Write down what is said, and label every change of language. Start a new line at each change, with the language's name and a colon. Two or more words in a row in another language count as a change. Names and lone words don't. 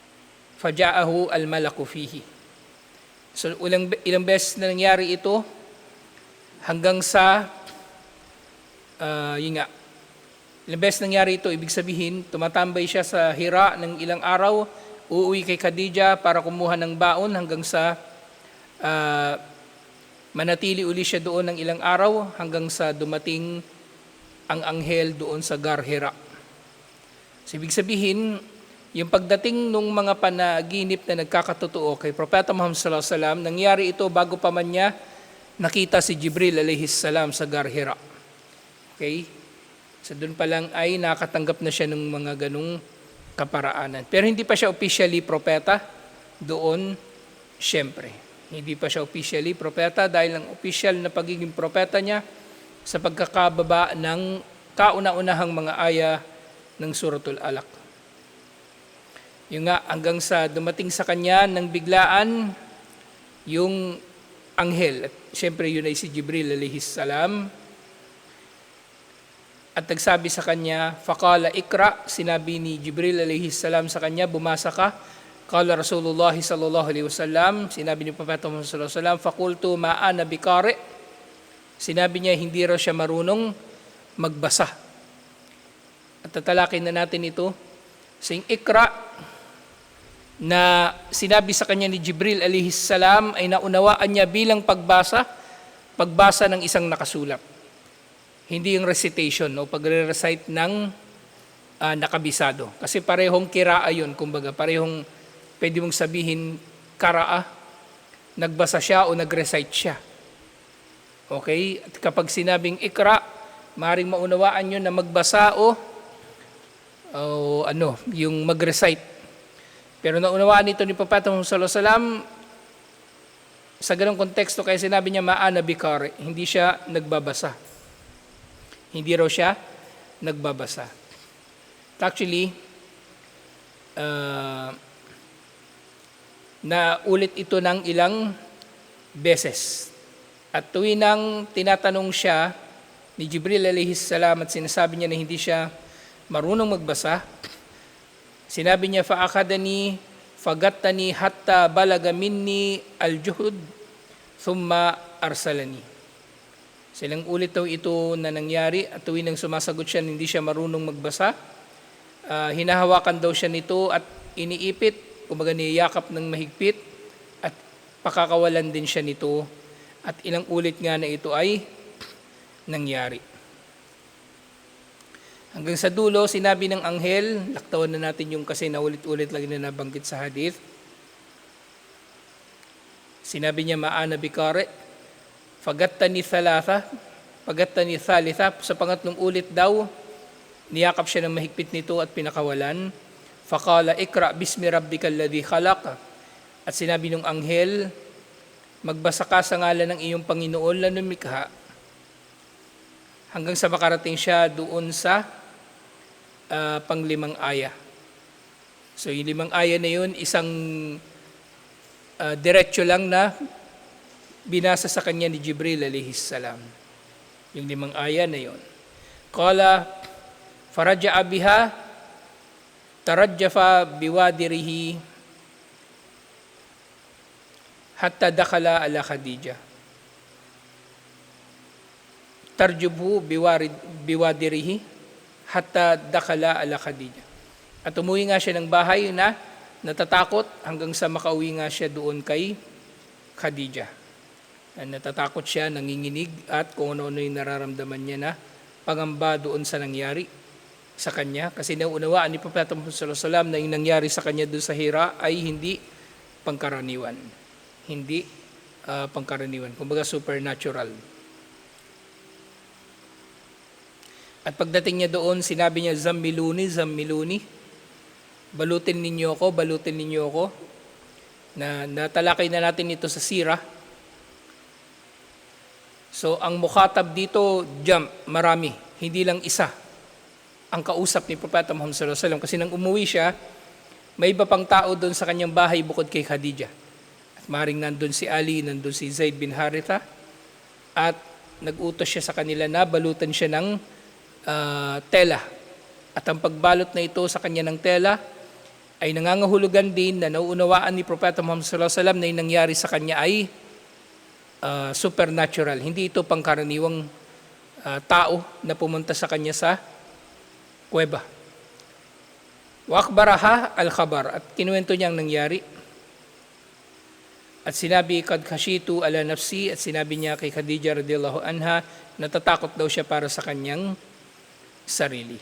Arabic: فجاءه الملك فيه.
Filipino: So ilang beses na nangyari ito hanggang sa, yun nga, ilang beses nangyari ito, ibig sabihin, tumatambay siya sa Hira ng ilang araw, uuwi kay Khadija para kumuha ng baon hanggang sa manatili uli siya doon ng ilang araw hanggang sa dumating ang anghel doon sa Gar Hira. So, ibig sabihin, yung pagdating ng mga panaginip na nagkakatotoo kay Propeta Muhammad
Arabic: صلى الله عليه وسلم,
Filipino: nangyari ito bago pa man niya nakita si Jibril
Arabic: عليه السلام
Filipino: sa Gar Hira. Okay? So doon pa lang ay nakatanggap na siya ng mga ganung kaparaanan. Pero hindi pa siya officially propeta doon, syempre. Hindi pa siya officially propeta dahil ang official na pagiging propeta niya sa pagkakababa ng kauna-unahang mga aya ng Suratul Alaq. Yung nga, hanggang sa dumating sa kanya ng biglaan yung anghel. At syempre yun ay si Jibril
Arabic: عليه السلام.
Filipino: At nagsabi sa kanya,
Arabic: فقال اقرأ,
Filipino: sinabi ni Jibril
Arabic: عليه السلام
Filipino: sa kanya, bumasa ka.
Arabic: قال رسول الله صلى الله عليه وسلم,
Filipino: sinabi ni Propeta Muhammad
Arabic: صلى الله عليه وسلم, فقلت ما أنا بقارئ.
Filipino: Sinabi niya hindi raw siya marunong magbasa. At tatalakin na natin ito. Sing ikra na sinabi sa kanya ni Jibril
Arabic: عليه السلام
Filipino: ay naunawaan niya bilang pagbasa ng isang nakasulat. Hindi yung recitation o pagre-recite ng nakabisado. Kasi parehong kiraa yun, kumbaga parehong pwede mong sabihin karaa, nagbasa siya o nag-recite siya. Okay? At kapag sinabing ikra, maaaring maunawaan nyo na magbasa o yung mag-recite. Pero naunawaan nito ni Propeta Muhammad
Arabic: صلى الله عليه وسلم
Filipino: sa ganong konteksto kaya sinabi niya
Arabic: ما أنا بقارئ,
Filipino: hindi siya nagbabasa. Hindi raw siya nagbabasa. Actually, naulit ito ng ilang beses. At tuwinang tinatanong siya ni Jibril
Arabic: عليه السلام
Filipino: at sinasabi niya na hindi siya marunong magbasa, sinabi niya,
Arabic: فأخذني، فغطني حتى بلغ مني الجهد، ثم أرسلني.
Filipino: Silang ulit daw ito na nangyari at tuwing nang sumasagot siya hindi siya marunong magbasa, hinahawakan daw siya nito at iniipit, kumbaga niyakap ng mahigpit at pakakawalan din siya nito at ilang ulit nga na ito ay nangyari. Hanggang sa dulo, sinabi ng anghel, laktawan na natin yung kasi naulit-ulit lagi na nabanggit sa hadith, sinabi niya
Arabic: ما أنا بقارئ، فغطني الثالثة,
Filipino: sa pangatlong ulit daw, niyakap siya ng mahigpit nito at pinakawalan.
Arabic: فقال اقرأ باسم ربك الذي خلق.
Filipino: At sinabi ng anghel, magbasa ka sa ngalan ng iyong Panginoon na lumikha. Hanggang sa makarating siya doon sa panglimang aya. So yung limang aya na yun, isang diretso lang na binasa sa kanya ni Jibril
Arabic: عليه السلام.
Filipino: Yung limang aya na yon.
Arabic: قال فرجع بها ترجف بوادره حتى دخل على خديجة. ترجف بوادره حتى دخل على خديجة.
Filipino: At umuwi nga siya ng bahay na natatakot hanggang sa makauwi nga siya doon kay Khadija. Natatakot siya, nanginginig at kung ano-ano yung nararamdaman niya na pangamba doon sa nangyari sa kanya. Kasi naunawaan ni Propeta Muhammad
Arabic: صلى الله عليه وسلم
Filipino: na yung nangyari sa kanya doon sa Hira ay hindi pangkaraniwan. Hindi pangkaraniwan. Kumbaga supernatural. At pagdating niya doon, sinabi niya,
Arabic: زملوني، زملوني,
Filipino: balutin ninyo ako. Na natalakay na natin ito sa sira. So, ang mukhatab dito, marami, hindi lang isa ang kausap ni Propeta Muhammad
Arabic: صلى الله عليه وسلم.
Filipino: Kasi nang umuwi siya, may iba pang tao doon sa kanyang bahay bukod kay Khadija. At maring nandun si Ali, nandun si Zaid bin Haritha, at nag-utos siya sa kanila na balutan siya ng tela. At ang pagbalot na ito sa kanya ng tela ay nangangahulugan din na nauunawaan ni Propeta Muhammad
Arabic: صلى الله عليه وسلم
Filipino: na yung nangyari sa kanya ay supernatural. Hindi ito pangkaraniwang tao na pumunta sa kanya sa kuweba.
Arabic: وأخبرها الخبر,
Filipino: at kinuwento niya ang nangyari. At sinabi,
Arabic: قد خشيت على نفسي,
Filipino: at sinabi niya kay Khadija
Arabic: رضي الله عنها,
Filipino: natatakot daw siya para sa kanyang sarili.